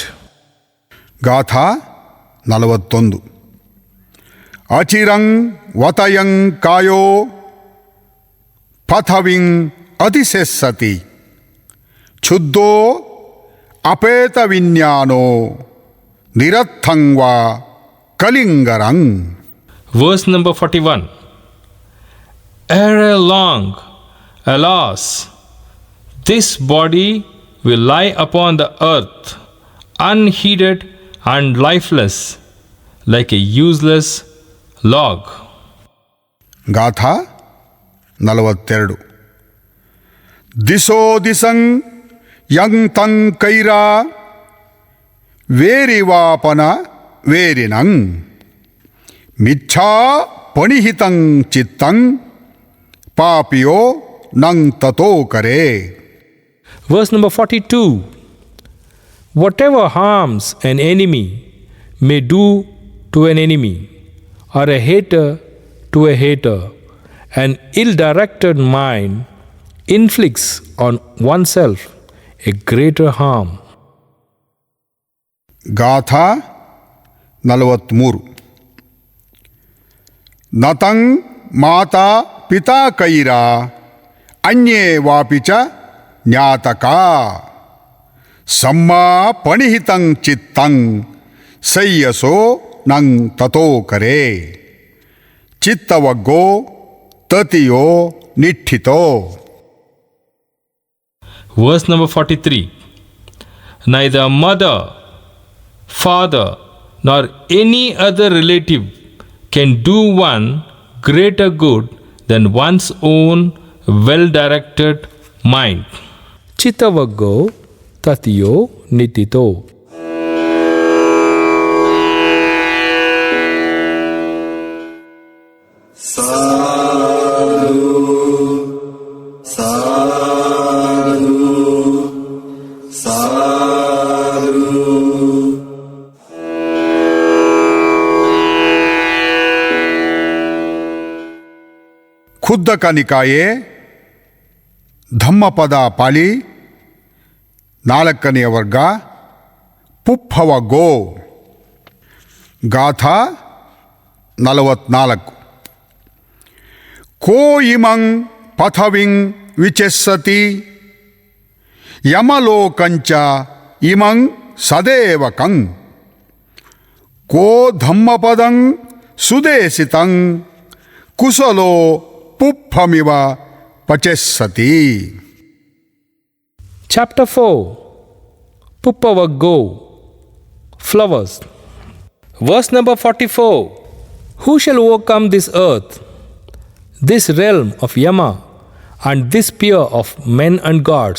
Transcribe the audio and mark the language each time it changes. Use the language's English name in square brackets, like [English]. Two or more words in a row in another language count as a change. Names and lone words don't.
[Pali] ಗಾಥಾ 41 ಅಚಿರಂ ವತಯಂ ಕಾಯೋ ಪಥವಿಂ ಅತಿಶೆಸ್ಸತಿ ಕ್ಷುದ್ಧೋ ಅಪೇತ ವಿಜ್ಞಾನೋ ನಿರರ್ಥಂವಾ ಕಲಿಂಗರಂ. [English] Verse number 41. Ere long, alas, this body will lie upon the earth, unheeded and lifeless, like a useless log. [Pali] ಗಾಥಾ 42 ದಿಶೋ ದಿಸಂ ಯಂ ತಂ ಕೈರಾ ವೇರಿವಾಪನ ವೇರಿನಂ ಮಿಚ್ಛಾ ಪಣಿಹಿತಂ ಚಿತ್ತಂ ಪಾಪಿಯೋ ನಂ ತತೋ ಕರೆ. [English] Verse number 42. Whatever harms an enemy may do to an enemy, or a hater to a hater, an ill-directed mind inflicts on oneself a greater harm. [Pali] ಗಾಥಾ 43 ನತಂ ಮಾತಾ ಪಿತಾ ಕೈರಾ ಅನ್ಯೇ ವಾಪಿ ಚ ಜ್ಞಾತಕಾ ಸಮ್ಮಾ ಪಣಿಹಿತಂ ಚಿತ್ತಂ ಸಯ್ಯಸೋ ನಂ ತತೋ ಕರೆ ಚಿತ್ತವಗ್ಗೋ ತತಿಯೋ ನಿಠಿತೋ. [English] Verse number 43. Neither mother, father, nor any other relative can do one greater good than one's own well-directed mind. [Pali] Chittavaggo tatiyo nitito. Sadhu, sadhu, sadhu. ಖುದ್ದಕ ನಿಕಾಯೆ ಧಮ್ಮಪದ ಪಾಳಿ [Kannada] 4ನೇ ವರ್ಗ [Pali] ಪುಪ್ಪವ ಗೋ. ಗಾಥಾ 44 ಕೋ ಇಮಂ ಪಥವಿಂ ವಿಚೆಸ್ಸತಿ ಯಮಲೋಕಂಚ ಇಮಂ ಸದೇವಕಂ ಕೋ ಧಮ್ಮಪದಂ ಸುದೇಶಿತಂ ಕುಶಲೋ ಪುಪ್ಪಮಿವ ಪಚೆಸ್ಸತಿ. [English] Chapter 4. Puppavaggo, flowers. Verse number 44. Who shall overcome this earth, this realm of Yama, and this sphere of men and gods?